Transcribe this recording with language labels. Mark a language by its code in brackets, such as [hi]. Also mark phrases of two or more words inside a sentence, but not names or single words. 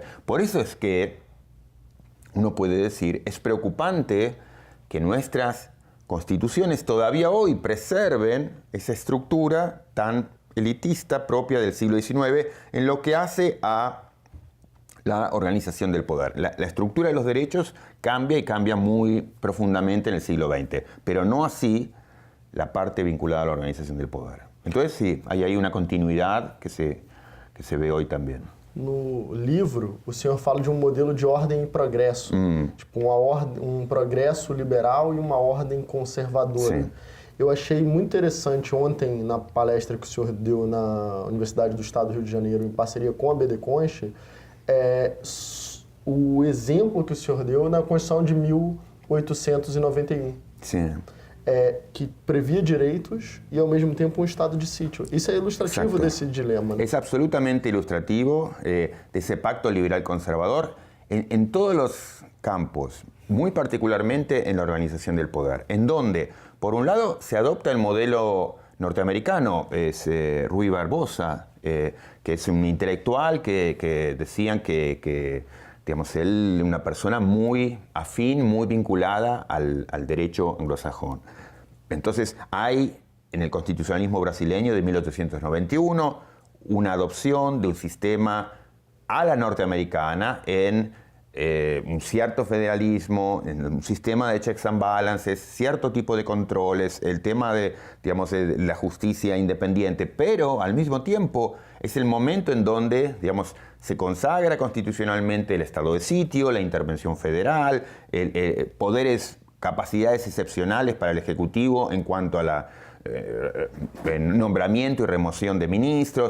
[es] Por eso es que uno puede decir, es preocupante que nuestras constituciones todavía hoy preserven esa estructura tan elitista propia del siglo XIX en lo que hace a la organización del poder. La estructura de los derechos cambia y cambia muy profundamente en el siglo XX, pero no así la parte vinculada a la organização del poder. Entonces sí, hay ahí una continuidad que se ve hoy también. [pt] No livro, o senhor fala de um modelo de ordem e progresso, tipo um progresso liberal e uma ordem conservadora. Sim. Eu achei muito interessante ontem, na palestra que o senhor deu na Universidade do Estado do Rio de Janeiro, em parceria com a BD Concha, o exemplo que o senhor deu na Constituição de 1891. Sim. Que previa direitos e, ao mesmo tempo, um estado de sítio. Isso é ilustrativo [es] Exacto. [pt] desse dilema, né? [es] Es absolutamente ilustrativo de ese pacto liberal-conservador en todos los campos, muy particularmente en la organización del poder, en donde, por un lado, se adopta el modelo norteamericano, es Ruy Barbosa, que es un intelectual que decían que digamos, él una persona muy afín, muy vinculada al derecho anglosajón. Entonces hay en el constitucionalismo brasileño de 1891 una adopción de un sistema a la norteamericana en un cierto federalismo, un sistema de [en] checks and balances, [es] cierto tipo de controles, el tema de, digamos, de la justicia independiente, pero al mismo tiempo es el momento en donde, digamos, se consagra constitucionalmente el estado de sitio, la intervención federal, poderes, capacidades excepcionales para el Ejecutivo en cuanto a la nombramiento y remoción de ministros.